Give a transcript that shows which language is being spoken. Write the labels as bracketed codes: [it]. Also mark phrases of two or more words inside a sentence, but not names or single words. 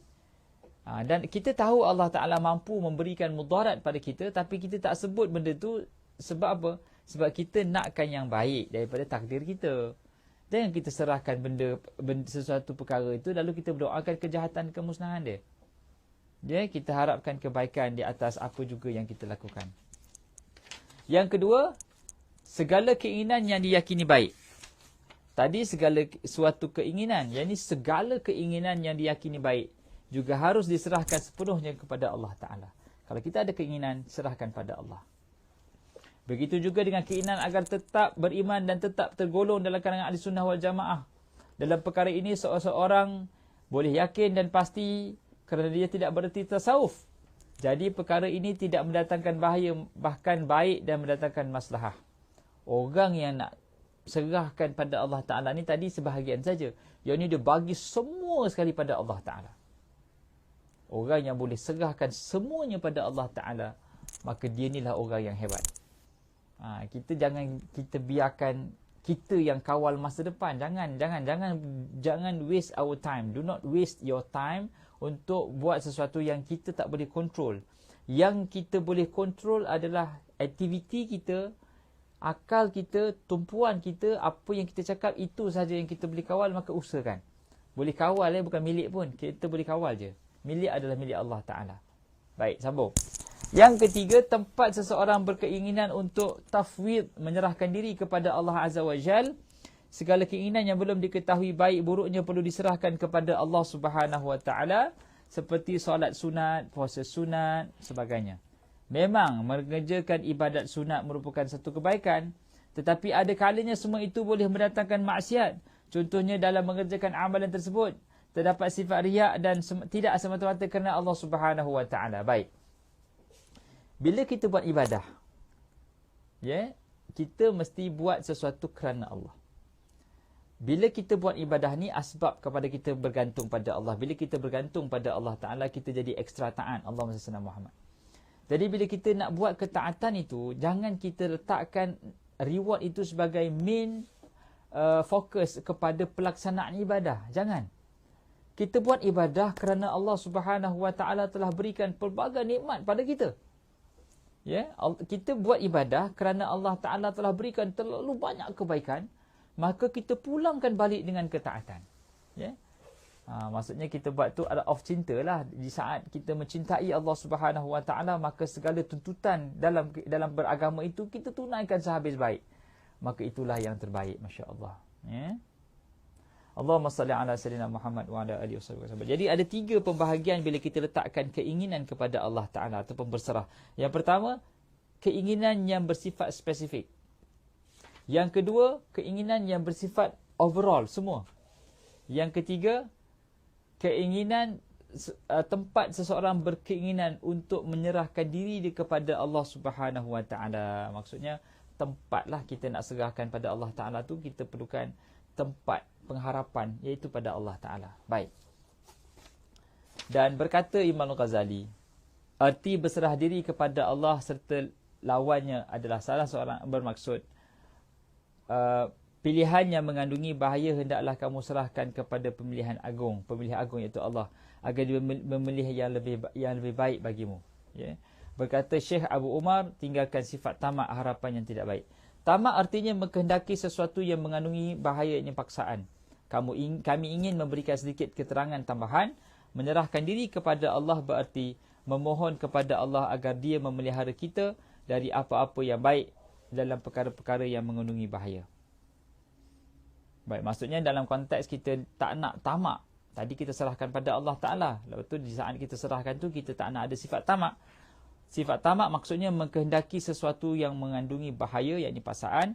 [ms] Dan kita tahu Allah Ta'ala mampu memberikan mudarat pada kita, tapi kita tak sebut benda tu sebab apa? Sebab kita nakkan yang baik daripada takdir kita. Jangan kita serahkan benda sesuatu perkara itu, lalu kita berdoakan kejahatan, kemusnahan dia. Ya, kita harapkan kebaikan di atas apa juga yang kita lakukan. Yang kedua, segala keinginan yang diyakini baik. Tadi segala suatu keinginan, yakni segala keinginan yang diyakini baik juga harus diserahkan sepenuhnya kepada Allah Ta'ala. Kalau kita ada keinginan, serahkan pada Allah. Begitu juga dengan keinginan agar tetap beriman dan tetap tergolong dalam kalangan ahli sunnah wal jamaah. Dalam perkara ini seorang boleh yakin dan pasti kerana dia tidak bererti tasawuf. Jadi perkara ini tidak mendatangkan bahaya, bahkan baik dan mendatangkan maslahah. Orang yang nak serahkan pada Allah Ta'ala ni tadi sebahagian saja. Yang ni dia bagi semua sekali pada Allah Ta'ala. Orang yang boleh serahkan semuanya pada Allah Ta'ala, maka dia inilah orang yang hebat. Kita kita biarkan kita yang kawal masa depan. Jangan [en] waste our time. Do not waste your time [ms] untuk buat sesuatu yang kita tak boleh kontrol. Yang kita boleh kontrol adalah aktiviti kita, akal kita, tumpuan kita, apa yang kita cakap, itu saja yang kita boleh kawal, maka usahakan. Boleh kawal, bukan milik pun. Kita boleh kawal je. Milik adalah milik Allah Ta'ala. Baik, sambung. Yang ketiga, tempat seseorang berkeinginan untuk tafwid, menyerahkan diri kepada [ar] الله عز وجل. [ms] Segala keinginan yang belum diketahui baik buruknya perlu diserahkan kepada [ar] الله سبحانه وتعالى. [ms] Seperti solat sunat, puasa sunat, sebagainya. Memang mengerjakan ibadat sunat merupakan satu kebaikan, tetapi ada kalanya semua itu boleh mendatangkan maksiat. Contohnya dalam mengerjakan amalan tersebut terdapat sifat riak dan tidak semata-mata kerana [ar] الله سبحانه وتعالى. [ms] Baik. Bila kita buat ibadah, kita mesti buat sesuatu kerana Allah. Bila kita buat ibadah ni, asbab kepada kita bergantung pada Allah. Bila kita bergantung pada Allah Ta'ala, kita jadi ekstra taat. [ar] اللهم صل على محمد. [ms] Jadi bila kita nak buat ketaatan itu, jangan kita letakkan reward itu sebagai main fokus kepada pelaksanaan ibadah. Jangan. Kita buat ibadah kerana [ar] الله سبحانه وتعالى [ms] telah berikan pelbagai nikmat pada kita. Kita buat ibadah kerana Allah Ta'ala telah berikan terlalu banyak kebaikan, maka kita pulangkan balik dengan ketaatan. Maksudnya kita buat tu adalah of cinta lah. Di saat kita mencintai [ar] الله سبحانه وتعالى, [ms] maka segala tuntutan dalam beragama itu kita tunaikan sehabis baik. Maka itulah yang terbaik, masya-Allah. [ar] اللهم صل على سيدنا محمد وعلى آله وسلم. [ms] Jadi ada 3 pembahagian bila kita letakkan keinginan kepada Allah Ta'ala ataupun berserah. Yang pertama, keinginan yang bersifat spesifik. Yang kedua, keinginan yang bersifat overall, semua. Yang ketiga, keinginan tempat seseorang berkeinginan untuk menyerahkan diri dia kepada [ar] الله سبحانه وتعالى. [ms] Maksudnya, tempatlah kita nak serahkan pada Allah Ta'ala tu, kita perlukan tempat pengharapan, iaitu pada Allah Ta'ala. Baik. Dan berkata Imam Ghazali, arti berserah diri kepada Allah serta lawannya adalah salah seorang bermaksud pilihan yang mengandungi bahaya hendaklah kamu serahkan kepada pemilihan agung iaitu Allah, agar dia memilih yang lebih baik bagimu. Berkata Syekh Abu Umar, tinggalkan sifat tamak, harapan yang tidak baik. Tamak artinya mengkehendaki sesuatu yang mengandungi bahayanya paksaan. Kami ingin memberikan sedikit keterangan tambahan. Menyerahkan diri kepada Allah berarti memohon kepada Allah agar Dia memelihara kita dari apa-apa yang baik dalam perkara-perkara yang mengandungi bahaya. Baik, maksudnya dalam konteks kita tak nak tamak. Tadi kita serahkan pada Allah Ta'ala. Lepas tu di saat kita serahkan tu, kita tak nak ada sifat tamak. Sifat tamak maksudnya mengkehendaki sesuatu yang mengandungi bahaya, yakni paksaan.